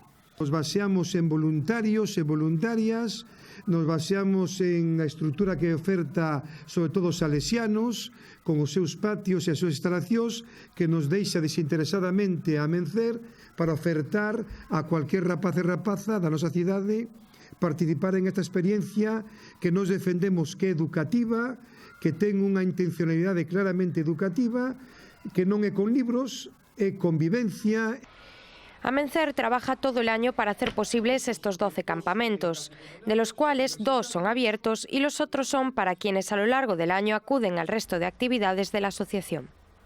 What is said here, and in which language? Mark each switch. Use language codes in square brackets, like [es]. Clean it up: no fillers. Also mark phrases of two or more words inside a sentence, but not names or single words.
[gl] Nos baseamos en voluntarios e voluntarias, nos baseamos en a estrutura que oferta sobre todo os salesianos, con os seus patios e as súas instalacións, que nos deixa desinteresadamente a Amencer para ofertar a cualquier rapaz e rapaza da nosa cidade participar en esta experiencia que nos defendemos que é educativa, que ten unha intencionalidade claramente educativa, que non é con libros, é convivencia. [es] Amencer trabaja todo el año para hacer posibles estos 12 campamentos, de los cuales 2 son abiertos y los otros son para quienes a lo largo del año acuden al resto de actividades de la asociación.